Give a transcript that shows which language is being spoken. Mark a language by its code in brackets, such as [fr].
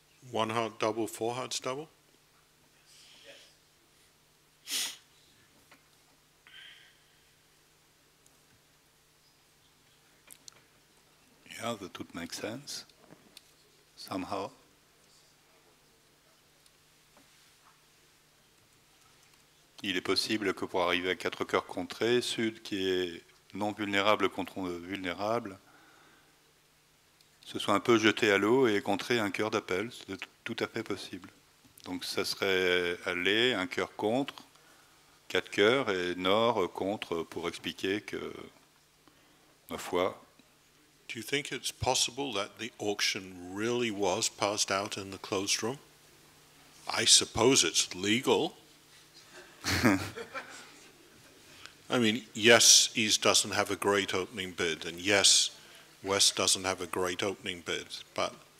[en] 1 heart double, 4 hearts double? Yeah, that would make sense, somehow. [fr] Il est possible que pour arriver à 4 cœurs contrés, Sud qui est non vulnérable contre vulnérable, se soit un peu jeté à l'eau et contrer un cœur d'appel, c'est tout à fait possible. Donc ça serait aller, un cœur contre, 4 cœurs, et Nord contre, pour expliquer que, ma foi... [en] Do you think it's possible that the auction really was passed out in the closed room? I suppose it's legal. I mean, yes, East doesn't have a great opening bid, and yes, West doesn't have a great opening bid, but